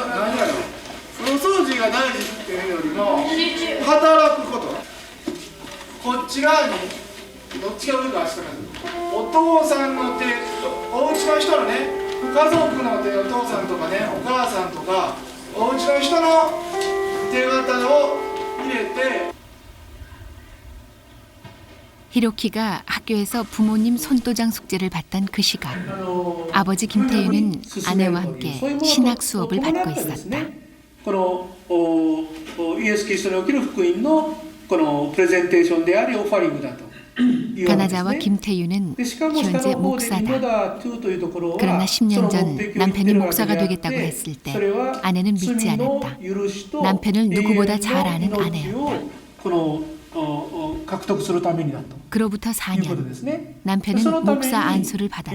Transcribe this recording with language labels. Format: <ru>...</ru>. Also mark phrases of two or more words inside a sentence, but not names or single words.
<ja>風呂掃除が大事っていうよりも働くこと。こっち側にどっちが上か下かお父さんの手お家の人のね家族の手お父さんとかねお母さんとかお家の人の手形を入れて</ja> <ko>히로키가 학교에서 부모님 손도장 숙제를 받던 그 시각 아버지 김태유는 아내와 함께 신학 수업을 받고 있었다.</ko> <ja>イエス・キリストにおける福音のこのプレゼンテーションでありオファリングだと。</ja> <ko>가나자와 김태유는 현재 목사다. 그러나 10년 전 남편이 목사가 되겠다고 했을 때 아내는 믿지 않았다. 남편을 누구보다 잘 아는 아내였다. 그로부터 4년 남편은 목사 안수를 받았다.</ko>